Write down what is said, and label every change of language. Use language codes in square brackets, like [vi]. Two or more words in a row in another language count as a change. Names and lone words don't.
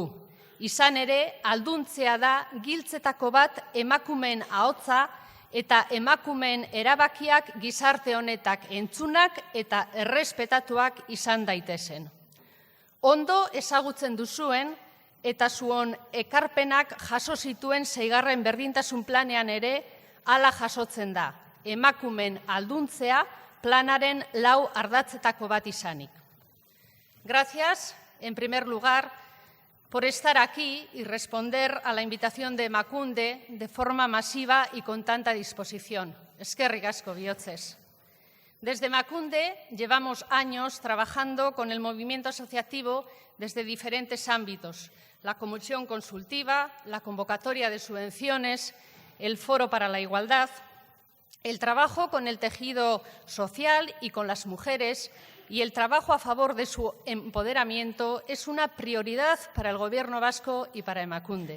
[eu] Izan ere, alduntzea da giltzetako bat emakumeen ahotsa eta emakumeen erabakiak gizarte honetak entzunak eta errespetatuak izan daitezen. Ondo ezagutzen duzuen, eta zuon ekarpenak jaso zituen 6. berdintasun planean ere hala jasotzen da, emakumeen alduntzea planaren 4 ardatzetako bat izanik. [es] Gracias, en primer lugar, por estar aquí y responder a la invitación de Emakunde de forma masiva y con tanta disposición. [eu] Eskerrik asko bihotzez. [es] Desde Emakunde llevamos años trabajando con el movimiento asociativo desde diferentes ámbitos, la comisión consultiva, la convocatoria de subvenciones, el foro para la igualdad, el trabajo con el tejido social y con las mujeres y el trabajo a favor de su empoderamiento es una prioridad para el Gobierno vasco y para Emakunde.